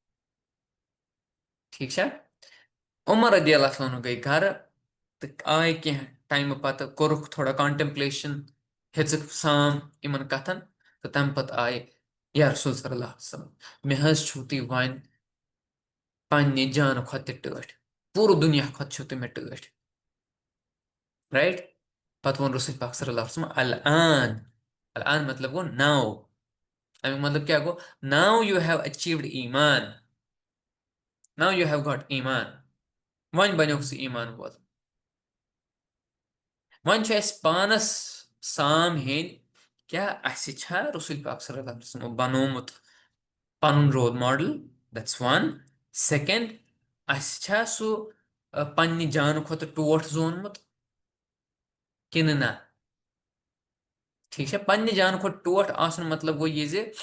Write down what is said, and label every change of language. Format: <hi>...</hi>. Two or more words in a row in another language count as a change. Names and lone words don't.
<ks>ٹھیٖک چھا عمر</ks> <ar>رضی اللہ عنہ</ar> <ks>گٔے گرٕ تہٕ آے کینٛہہ ٹایمہٕ پتہٕ کوٚرُکھ تھوڑا کانٹمپلیشن ہیٚژٕکھ سام یِمن کتھن تہٕ تمہِ پتہٕ آیہِ</ks> <ar>یا رسول صلی اللہ علیہ وسلم</ar> <ks>مےٚ حظ چھُو تُہۍ وۄنۍ پننہِ جانہٕ کھۄتہٕ تہِ ٹٲٹھۍ پوٗرٕ دُنیا کھۄتہٕ چھِو تُہۍ مےٚ ٹٲٹھۍ رایٹ پتہٕ ووٚن رسول پاک</ks> <ar>صلی اللہ علیہ وسلم</ar> <ks>الان مطلب گوٚو ناو امیُک مطلب کیٛاہ گوٚو</ks> <en>now you have achieved</en> <ks>ایمان</ks> <en>now you have got</en> <ks>ایمان وۄنۍ بنیوکھ ژٕ ایمان وول وۄنۍ چھُ اَسہِ پانس سام ہیٚنۍ کیٛاہ اَسہِ چھا رسول پاک</ks> <ar>صلی اللہ علیہ وسلمو</ar> <ks>بنومُت پنُن</ks> <en>role model that's one second</en> <ks>اَسہِ چھا سُہ پننہِ جانہٕ کھۄتہٕ ٹوٹھ زونمُت کِنہٕ نہ ٹھیٖک چھا پننہِ جانہٕ کھۄتہٕ ٹوٹھ آسُن مطلب گوٚو یہِ زِ</ks>